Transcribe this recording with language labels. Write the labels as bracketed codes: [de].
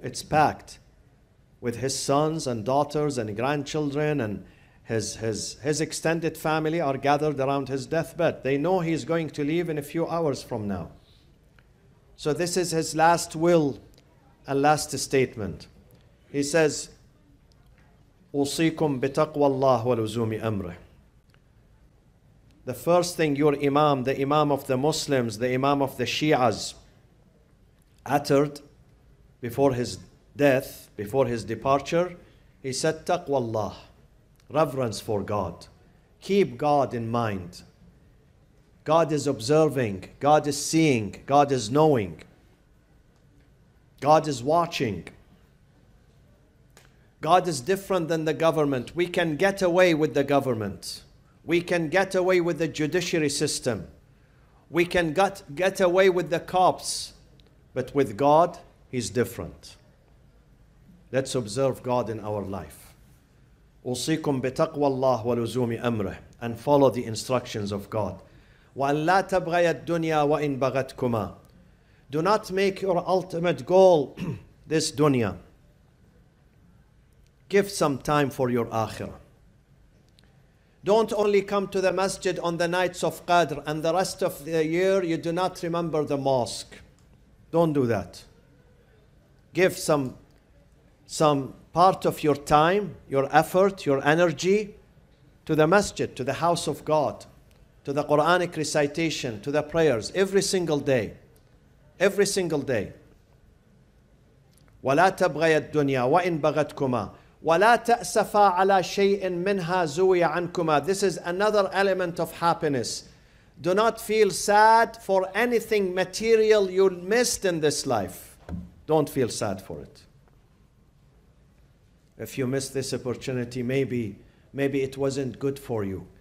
[en] It's packed with his sons and daughters and grandchildren, and his extended family are gathered around his deathbed. They know he's going to leave in a few hours from now. So this is his last will and last statement. He says, [ar] أوصيكم بتقوى الله ولزوم أمره. [en] The first thing your Imam, the Imam of the Muslims, the Imam of the Shias, uttered before his death, before his departure, he said, Taqwa Allah, reverence for God. Keep God in mind. God is observing, God is seeing, God is knowing, God is watching. God is different than the government. We can get away with the government. We can get away with the judiciary system. We can get away with the cops. But with God, He's different. Let's observe God in our life. [ar] أوصيكم بتقوى الله ولزوم أمره, [en] and follow the instructions of God. [ar] وأن لا تبغي الدنيا وإن بغتكما. [en] Do not make your ultimate goal this dunya. Give some time for your akhirah. Don't only come to the masjid on the nights of Qadr and the rest of the year you do not remember the mosque. Don't do that. Give some part of your time, your effort, your energy to the masjid, to the house of God, to the Quranic recitation, to the prayers every single day. Every single day. [ar] ولا تبغي الدنيا وإن بغتكما ولا تأسفا على شيء منها زوي عنكما. [en] This is another element of happiness. Do not feel sad for anything material you missed in this life. Don't feel sad for it. If you missed this opportunity, maybe it wasn't good for you.